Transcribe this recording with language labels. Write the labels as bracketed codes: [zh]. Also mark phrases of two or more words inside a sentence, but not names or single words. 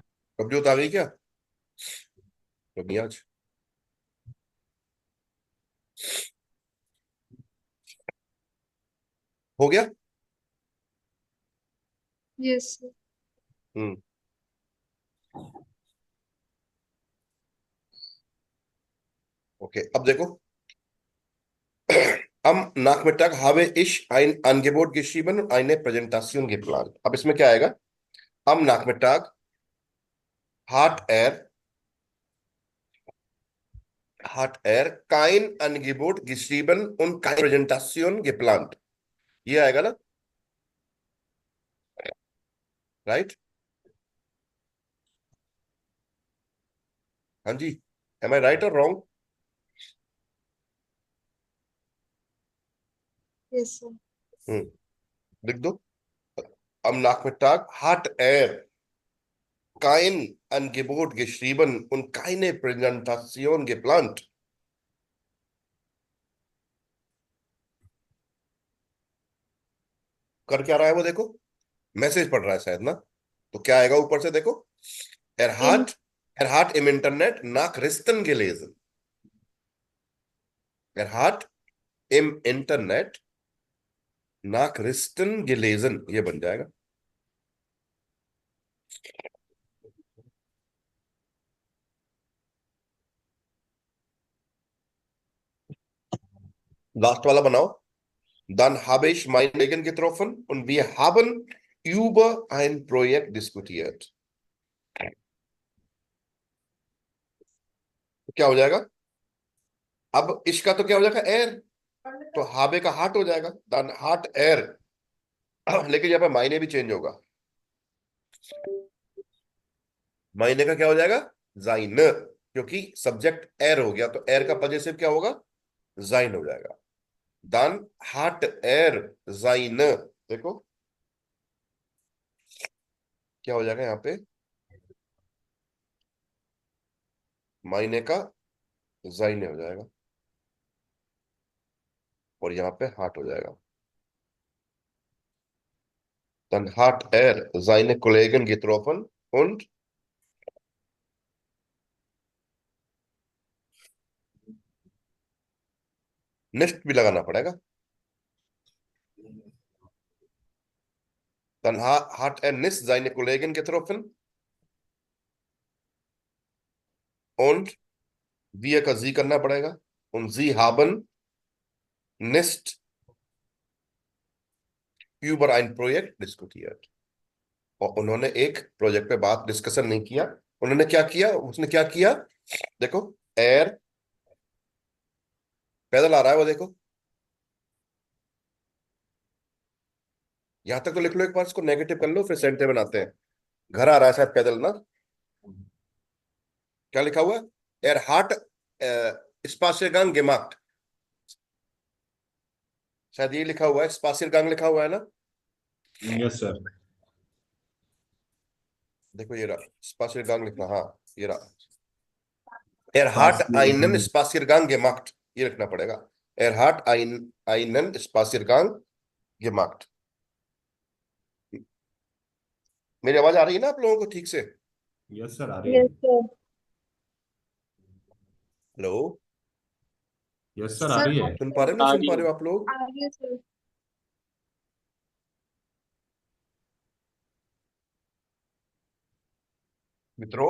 [hi] कब्जियत आ गई क्या? कभी आज हो गया। [en] yes sir. [de] हम्म। [hi] ओके, अब देखो [de] am Nachmittag habe ich ein Angebot geschrieben, eine Präsentation geplant। [hi] अब इसमें क्या आएगा? [de] am Nachmittag hat er kein Angebot geschrieben und keine Präsentation geplant। [hi] ये आएगा ना, राइट? [en] हाँ जी, am I right or wrong? yes sir. [hi] लिख दो, [de] am Nachmittag hat er kein Angebot geschrieben und keine Präsentation geplant। [hi] कर क्या रहा है वो, देखो मैसेज पढ़ रहा है शायद ना। तो क्या आएगा ऊपर से, देखो, er इन [de] hat er hat im Internet nach Christen gelesen। er hat im Internet nach Christen gelesen, [hi] ये बन जाएगा। लास्ट वाला बनाओ। [de] Dann habe ich meinen Kollegen getroffen und wir haben über ein Projekt diskutiert। [hi] तो क्या हो जाएगा? अब इसका तो क्या हो जाएगा, एर, तो हाबे का हाट हो जाएगा। [de] dann hat er [hi] लेकिन यहाँ पे मायने भी चेंज होगा। मायने का क्या हो जाएगा? जाइन, क्योंकि सब्जेक्ट एर हो गया, तो एर का पजेसिव क्या होगा? जाइन हो जाएगा। [de] dann hat er sein, [hi] देखो क्या हो जाएगा यहाँ पे, मायने का जाइन हो जाएगा, और यहाँ पे हाट हो जाएगा। [de] Dann hat er seine Kollegen getroffen und nicht [hi] भी लगाना पड़ेगा। [de] Dann hat er nicht seine Kollegen getroffen und wir का sie [hi] करना पड़ेगा, [de] und sie haben nicht über ein Projekt diskutiert, [hi] और उन्होंने एक प्रोजेक्ट पे बात डिस्कशन नहीं किया। उन्होंने क्या किया, उसने क्या किया, देखो एर पैदल आ रहा है वो, देखो यहां तक तो लिख लो एक बार, इसको नेगेटिव कर लो, फिर सेंटे बनाते हैं। घर आ रहा है शायद पैदल ना, क्या लिखा हुआ है? [de] er hat Spaziergang gemacht, [hi] शायद ये लिखा हुआ है, स्पासियरगांग लिखा हुआ है ना। [en] yes sir. [hi] देखो ये रहा स्पासियरगांग लिखना, हाँ ये रहा, [de] er hat einen Spaziergang gemacht, [hi] ये लिखना पड़ेगा, [de] er hat einen Spaziergang gemacht। [hi] मेरी आवाज आ रही है ना आप लोगों को ठीक से? [en] yes sir, [hi] आ रही है। [en] Yes, sir. [hi] हेलो, [en] yes sir, आ Sir, [hi] रही है। सुन पा रहे हो, नहीं सुन पा रहे हो आप लोग? आगे sir. मित्रों,